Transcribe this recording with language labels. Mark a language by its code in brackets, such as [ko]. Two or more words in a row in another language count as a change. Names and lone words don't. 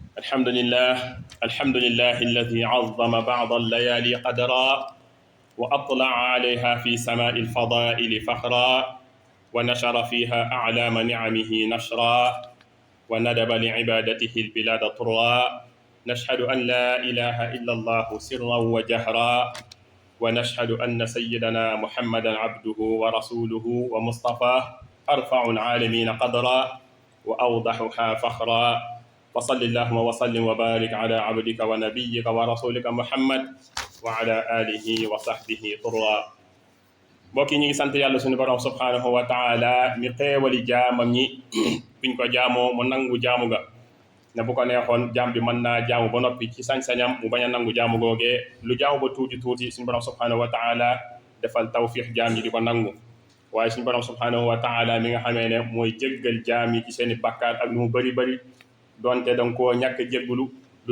[ar] الحمد لله الذي عظم بعض الليالي قدرا وأطلع عليها في سماء الفضائل فخرا ونشر فيها أعلام نعمه نشرا وندب لعبادته البلاد طرا نشهد أن لا إله إلا الله سرا وجهرا ونشهد أن سيدنا محمدا عبده ورسوله ومصطفاه أرفع العالمين قدرا وأوضحها فخرا وصل اللهم وسلم وبارك على عبدك ونبيك ورسولك محمد وعلى آله وصحبه طرا [wo] mbokk yi ñu ngi sant yàlla suñu borom [ar] سبحانه وتعالى [wo] mi xéewali jaamam ñi biñ ko jaamoo mu nangu jaamu ga ne bu ko neexoon jaam bi mën naa jaamu ba noppi ci sañ-sañam mu bañ a nangu jaamu googee lu jaamu ba tuuti tuuti suñu borom [ar] سبحانه وتعالى [wo] defal tawfiix jaam yi di ko nangu waaye suñu borom [ar] سبحانه وتعالى [wo] mi nga xamee ne mooy jéggal jaam yi ci seeni bàkkaar ak lu mu bëri bëri donte danga koo ñàkk jéggalu lu